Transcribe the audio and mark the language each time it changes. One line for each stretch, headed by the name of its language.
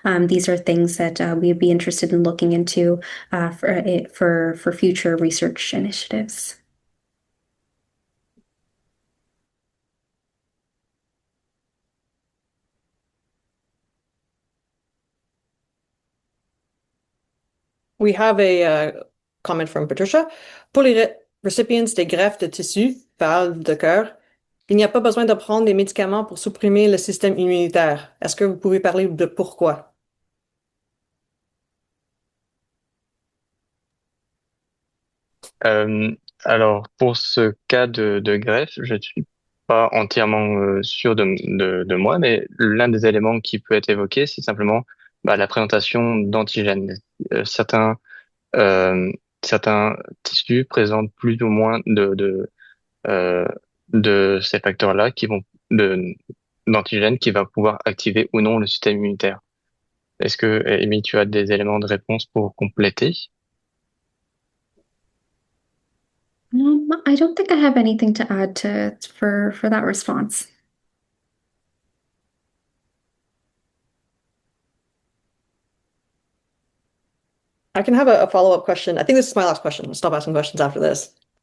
English: These are things that we'd be interested in looking into for future research initiatives. We have a comment from Patricia.
French: Pour les recipients des greffes de tissu, valves de cœur, il n'y a pas besoin de prendre des médicaments pour supprimer le système immunitaire. Est-ce que vous pouvez parler de pourquoi? Euh, alors, pour ce cas de greffe, je ne suis pas entièrement sûr de moi, mais l'un des éléments qui peut être évoqué, c'est simplement la présentation d'antigènes. Certains, euh, certains tissus présentent plus ou moins euh, de ces facteurs-là d'antigènes qui va pouvoir activer ou non le système immunitaire. Est-ce que, Amy, tu as des éléments de réponse pour compléter?
English: I don't think I have anything to add for that response. I can have a follow-up question. I think this is my last question. I'll stop asking questions after this.